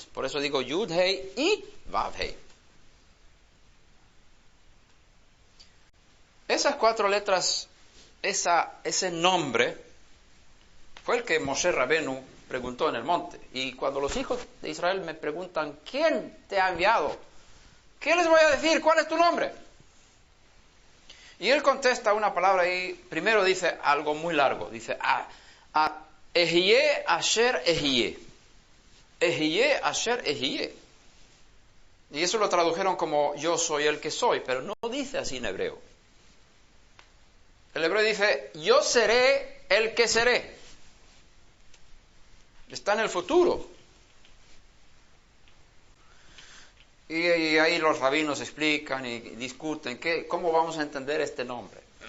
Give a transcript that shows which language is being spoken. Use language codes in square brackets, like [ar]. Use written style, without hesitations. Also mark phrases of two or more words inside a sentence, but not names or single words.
[es] Por eso digo Yud, Hei y Vav, Hei. Esas 4 letras, ese nombre, fue el que Moshe Rabenu preguntó en el monte. Y cuando los hijos de Israel me preguntan, ¿quién te ha enviado? ¿Qué les voy a decir? ¿Cuál es tu nombre? Y él contesta una palabra y primero dice algo muy largo. Dice, [he] אהיה אשר אהיה אהיה אשר אהיה. [es] Y eso lo tradujeron como yo soy el que soy, pero no dice así en hebreo. El hebreo dice yo seré el que seré. Está en el futuro. Y ahí los rabinos explican y discuten cómo vamos a entender este nombre.